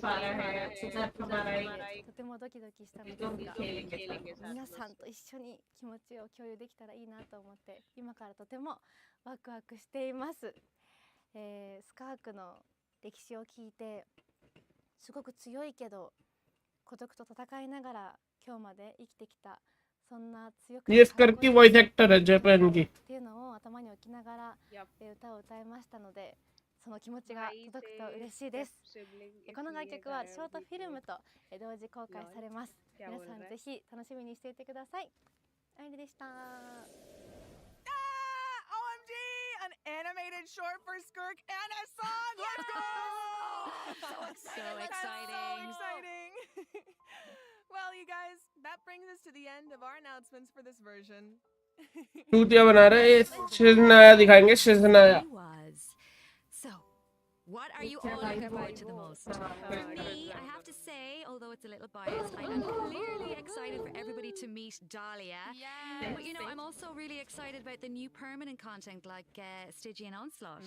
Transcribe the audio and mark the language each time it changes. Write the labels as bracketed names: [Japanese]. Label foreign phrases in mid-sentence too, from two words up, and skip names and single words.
[Japanese] てもドキドキしたのですが、皆さんと一緒に気持ちを共有できたらいいなと思って、今からとてもワクワクしています。スカークの歴史を聞いて、すごく強いけど孤独と戦いながら今日まで生きてきた、そんな強く [Hindi] ये स्कर्क की [English] voice actor [Hindi] है जापान की. [Japanese] っていうのを頭に置きながら歌を歌いましたので、その気持ちが届くと嬉しいです。この楽曲はショートフィルムと同時公開されます。皆さんぜひ楽しみにしていてください。あいりでした。 [English] OMG! An animated short for Skirk and a song! Let's go! So exciting. So exciting. Well, you guys, that brings us to the end of our announcements for this version. [Hindi] चूतिया बना रहे. शिजनाया दिखाएंगे. शिजनाया. [English] So, what are you all looking forward to the most? For me, I have to say, although it's a little biased, I am clearly excited for everybody to meet Dahlia. Yes. But you know, I'm also really excited about the new permanent content like Stygian Onslaught.